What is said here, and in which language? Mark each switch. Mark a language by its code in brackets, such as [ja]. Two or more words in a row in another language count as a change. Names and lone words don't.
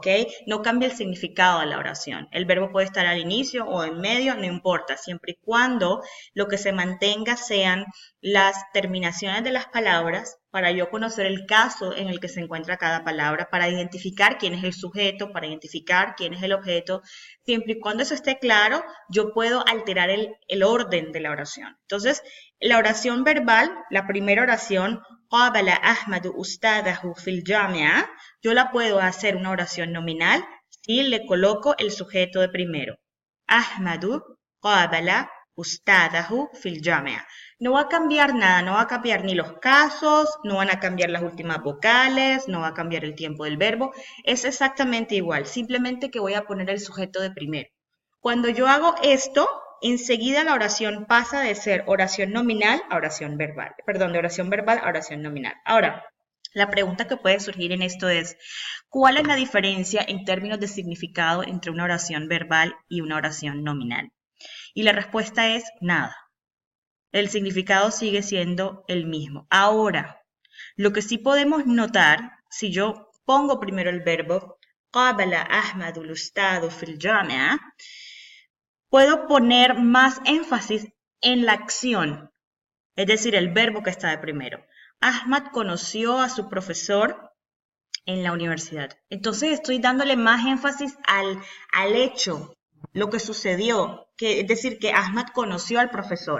[es] No cambia el significado de la oración. El verbo puede estar al inicio o en medio, no importa, siempre y cuando lo que se mantenga sean las terminaciones de las palabras para yo conocer el caso en el que se encuentra cada palabra, para identificar quién es el sujeto, para identificar quién es el objeto. Siempre y cuando eso esté claro, yo puedo alterar el orden de la oración. Entonces, la oración verbal, la primera oración, [ar] قابل أحمد أستاذه في الجامعة, [es] yo la puedo hacer una oración nominal si le coloco el sujeto de primero. [ar] Ahmadu قابل أستاذه في الجامعة. [es] No va a cambiar nada, no va a cambiar ni los casos, no van a cambiar las últimas vocales, no va a cambiar el tiempo del verbo, es exactamente igual, simplemente que voy a poner el sujeto de primero. Cuando yo hago esto, enseguida la oración pasa de ser oración nominal a oración verbal. Perdón, de oración verbal a oración nominal. Ahora, la pregunta que puede surgir en esto es, ¿cuál es la diferencia en términos de significado entre una oración verbal y una oración nominal? Y la respuesta es nada. El significado sigue siendo el mismo. Ahora, lo que sí podemos notar, si yo pongo primero el verbo, [ar] قابل أحمد الأستاذ في الجامعة, [es] puedo poner más énfasis en la acción, es decir, el verbo que está de primero. Ahmad conoció a su profesor en la universidad. Entonces estoy dándole más énfasis al hecho, lo que sucedió, es decir, que Ahmad conoció al profesor.